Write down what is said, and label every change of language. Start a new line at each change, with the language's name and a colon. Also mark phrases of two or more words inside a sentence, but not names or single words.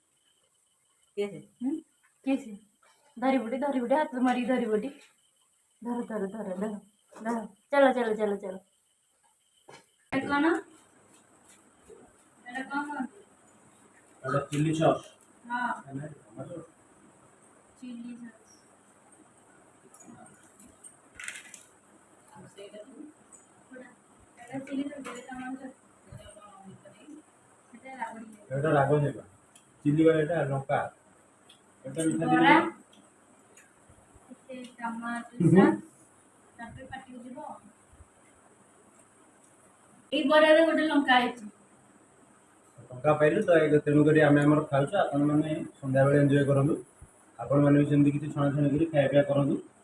Odia: କିଏ ସେ? ଧରିବୁଟି ହାତ ମାରିକି ଧରିବୁଟି। ଧର ଚାଲ। କଣ ଏଟା କଣ?
English: chili sauce. ହଁ chili sauce.
Bangla: এটা রাগ নেবা চিলি এটা লঙ্কা এটা মিঠা
Odia: বରା
Bangla: দিলে
Odia: ଟମାଟୋ ତାପରେ ପାଟିକୁ ଯିବ। ଏଇ ବରାରେ ଗୋଟେ ଲଙ୍କା ହେଇଛି। ଟଙ୍କା ପାଇଲୁ ତ ତେଣୁକରି ଆମେ ଆମର ଖାଉଛୁ। ଆପଣମାନେ ସନ୍ଧ୍ୟାବେଳେ ଏନ୍ଜୟ କରନ୍ତୁ। ଆପଣମାନେ ବି ସେମିତି କିଛି ଛଣାଛଣି କରି ଖାଇବା ପିଇବା କରନ୍ତୁ।